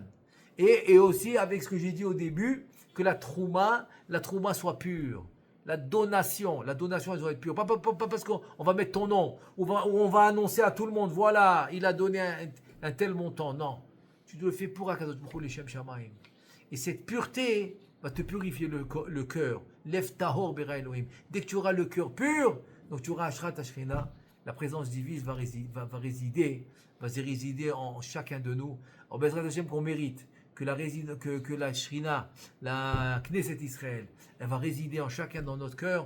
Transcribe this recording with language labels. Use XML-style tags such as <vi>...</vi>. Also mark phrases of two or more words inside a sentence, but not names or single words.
<fr>Et aussi avec ce que j'ai dit au début, que la trouma soit pure. La donation, elle doit être pure. Pas parce qu'on va mettre ton nom, ou on va annoncer à tout le monde, voilà, il a donné un tel montant. Non, tu le fais pour</fr> <he>הקדוש ברוך הוא לשם שמים.</he> <fr>Et cette pureté va te purifier le cœur.</fr> <he>לב טהור ברא אלוהים.</he> <fr>Dès que tu auras le cœur pur, donc tu auras</fr> <he>השראת השכינה,</he> <fr>la présence divine va résider en chacun de nous. En</fr> <he>בעזרת השם</he> <fr>qu'on mérite. Que la Shrina, la</fr> <he>כנסת ישראל,</he> <fr>elle va résider en chacun dans notre cœur.</fr>